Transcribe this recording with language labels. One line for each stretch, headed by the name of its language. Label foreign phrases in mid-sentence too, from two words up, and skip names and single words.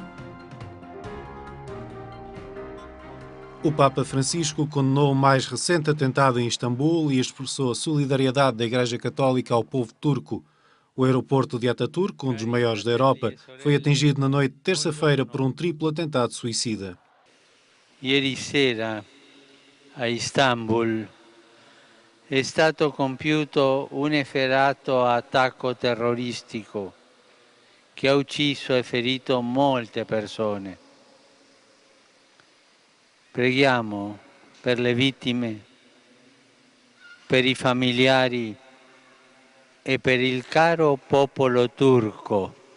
Portuguese: O Papa Francisco condenou o mais recente atentado em Istambul e expressou a solidariedade da Igreja Católica ao povo turco. O aeroporto de Ataturk, um dos maiores da Europa, foi atingido na noite de terça-feira por um triplo atentado suicida.
Italian: Ieri sera a Istanbul è stato compiuto un efferato attacco terroristico che ha ucciso e ferito molte persone. Preghiamo per le vittime, per i familiari e per il caro popolo turco.